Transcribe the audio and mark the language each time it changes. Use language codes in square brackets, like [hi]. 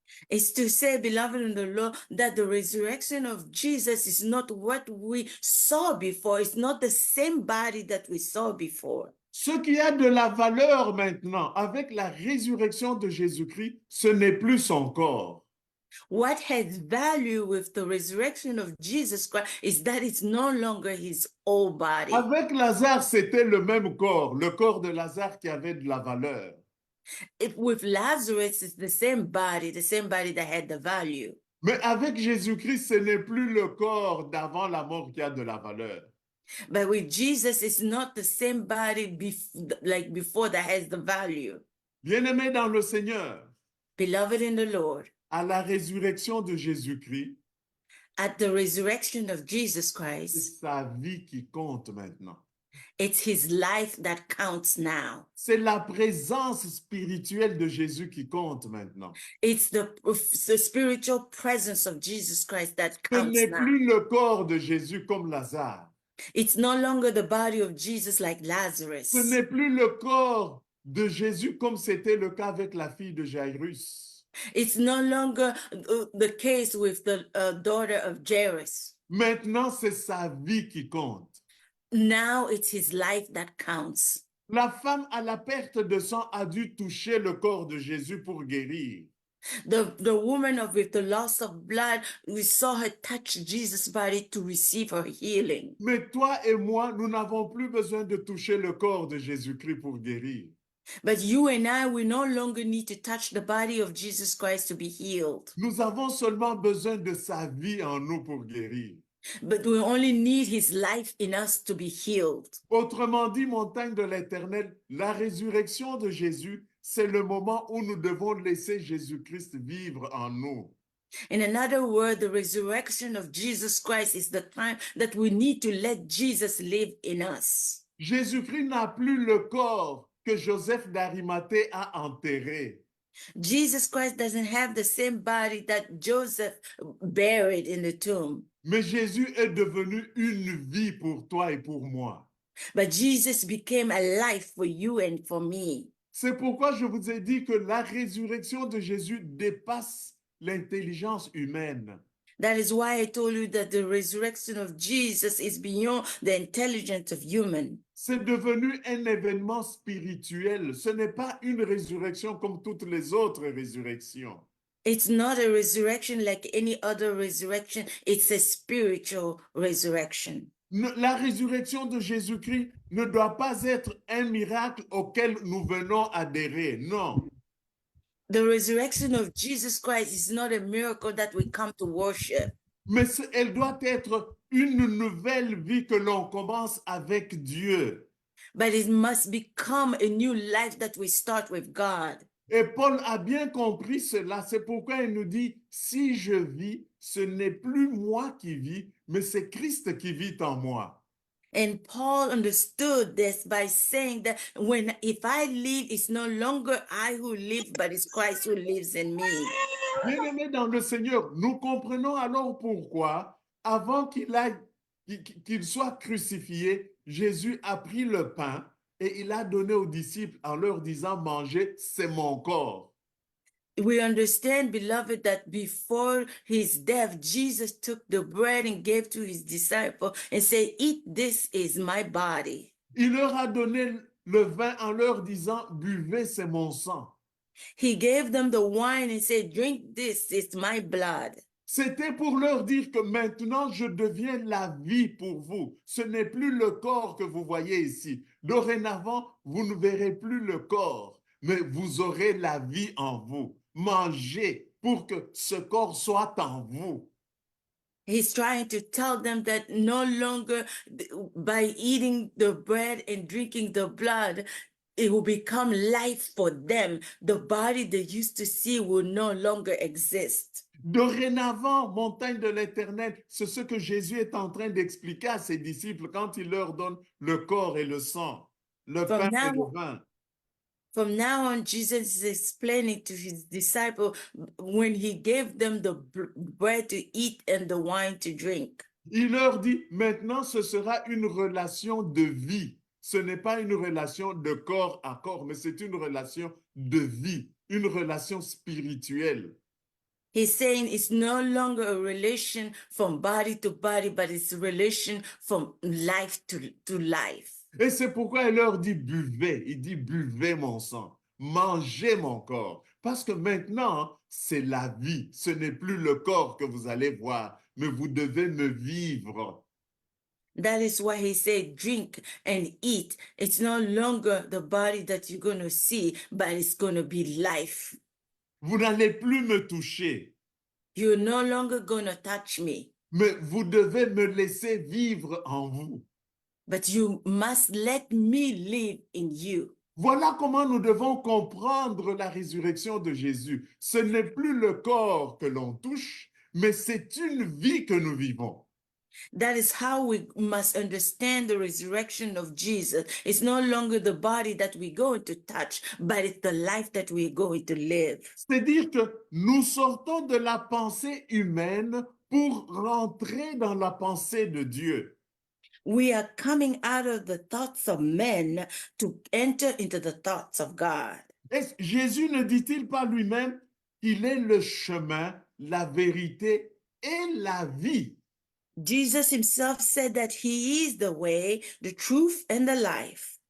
[en] It's to say, beloved in the Lord, that the resurrection of Jesus is not what we saw before. It's not the same body that we saw before. [fr] Ce qui a de la valeur maintenant avec la résurrection de Jésus-Christ, ce n'est plus son corps. [en] What has value with the resurrection of Jesus Christ is that it's no longer his old body. [fr] Avec Lazare, c'était le même corps, le corps de Lazare qui avait de la valeur. [en] With Lazarus, it's the same body that had the value. [fr] Mais avec Jésus-Christ, ce n'est plus le corps d'avant la mort qui a de la valeur. [en] But with Jesus, it's not the same body like before that has the value. [fr] Bien-aimés dans le Seigneur, [en] Beloved in the Lord, [fr] à la résurrection de Jésus-Christ, [en] at the resurrection of Jesus [fr] c'est [en] Christ, [fr] sa vie qui compte maintenant. [en] it's his life that counts now. [fr] C'est la présence spirituelle de Jésus qui compte maintenant. [en] It's the spiritual presence of Jesus Christ that [fr] Ce [en] counts [fr] n'est [en] now. [fr] plus le corps de Jésus comme Lazare. [en] It's no longer the body of Jesus like Lazarus. [fr] Ce n'est plus le corps de Jésus comme c'était le cas avec la fille de Jairus. [en] It's no longer the case with the daughter of Jairus. [fr] Maintenant, c'est sa vie qui compte. [en] Now it's his life that counts. [fr] La femme à la perte de sang a dû toucher le corps de Jésus pour guérir. [en] The woman with the loss of blood, we saw her touch Jesus' body to receive her healing. [fr] Mais toi et moi, nous n'avons plus besoin de toucher le corps de Jésus-Christ pour guérir. [en] But you and I, we no longer need to touch the body of Jesus Christ to be healed. [fr] Nous avons seulement besoin de sa vie en nous pour guérir. [en] But we only need his life in us to be healed. [fr] Autrement dit, montagne de l'Éternel, la résurrection de Jésus, c'est le moment où nous devons laisser Jésus-Christ vivre en nous. [en] In another word, the resurrection of Jesus Christ is the time that we need to let Jesus live in us. [fr] Jésus-Christ n'a plus le corps que Joseph d'Arimathée a enterré. [en] Jesus Christ doesn't have the same body that Joseph buried in the tomb. [fr] Mais Jésus est devenu une vie pour toi et pour moi. [en] But Jesus became a life for you and for me. [fr] C'est pourquoi je vous ai dit que la résurrection de Jésus dépasse l'intelligence humaine. [en] That is why I told you that the resurrection of Jesus is beyond the intelligence of human. [fr] C'est devenu un événement spirituel. Ce n'est pas une résurrection comme toutes les autres résurrections. [en] It's not a resurrection like any other resurrection. It's a spiritual resurrection. [fr] La résurrection de Jésus-Christ ne doit pas être un miracle auquel nous venons adhérer. Non. [en] The resurrection of Jesus Christ is not a miracle that we come to worship, [fr] Mais elle doit être une nouvelle vie que l'on commence avec Dieu. [en] but it must become a new life that we start with God. [fr] Et Paul a bien compris cela. C'est pourquoi il nous dit, si je vis, ce n'est plus moi qui vis, mais c'est Christ qui vit en moi. [en] And Paul understood this by saying that if I live, it's no longer I who live, but it's Christ who lives in me. [fr] Bien-aimés dans le Seigneur, nous comprenons alors pourquoi, avant qu'il soit crucifié, Jésus a pris le pain et il a donné aux disciples en leur disant, mangez, c'est mon corps. [en] We understand, beloved, that before his death, Jesus took the bread and gave to his disciples and said, eat, this is my body. [fr] Il leur a donné le vin en leur disant, buvez, c'est mon sang. [en] He gave them the wine and said, drink this, it's my blood. [fr] C'était pour leur dire que maintenant je deviens la vie pour vous. Ce n'est plus le corps que vous voyez ici. Dorénavant, vous ne verrez plus le corps, mais vous aurez la vie en vous. Mangez pour que ce corps soit en vous. [en] He's trying to tell them that no longer by eating the bread and drinking the blood, it will become life for them. The body they used to see will no longer exist. [fr] Dorénavant, montagne de l'Éternel, c'est ce que Jésus est en train d'expliquer à ses disciples quand il leur donne le corps et le sang, le pain et le vin. [en] From now on, Jesus is explaining to his disciples when he gave them the bread to eat and the wine to drink. [fr] Il leur dit, maintenant ce sera une relation de vie. Ce n'est pas une relation de corps à corps, mais c'est une relation de vie, une relation spirituelle. [en] He's saying it's no longer a relation from body to body, but it's a relation from life to life. [fr] Et c'est pourquoi il leur dit buvez. Il dit buvez mon sang, mangez mon corps. Parce que maintenant, c'est la vie. Ce n'est plus le corps que vous allez voir, mais vous devez me vivre. [en] That is why he said drink and eat. It's no longer the body that you're going to see, but it's going to be life. [fr] Vous n'allez plus me toucher. [en] You're no longer going to touch me. [fr] Mais vous devez me laisser vivre en vous. [en] But you must let me live in you. [fr] Voilà comment nous devons comprendre la résurrection de Jésus. Ce n'est plus le corps que l'on touche, mais c'est une vie que nous vivons. [en] That is how we must understand the resurrection of Jesus. It's no longer the body that we're going to touch, but it's the life that we're going to live. [fr] C'est-à-dire que nous sortons de la pensée humaine pour rentrer dans la pensée de Dieu. [en] We are coming out of the thoughts of men to enter into the thoughts of God. [fr] Et Jésus ne dit-il pas lui-même qu'il est le chemin, la vérité et la vie? [en] Jesus himself said that he is the way, the truth, and the life.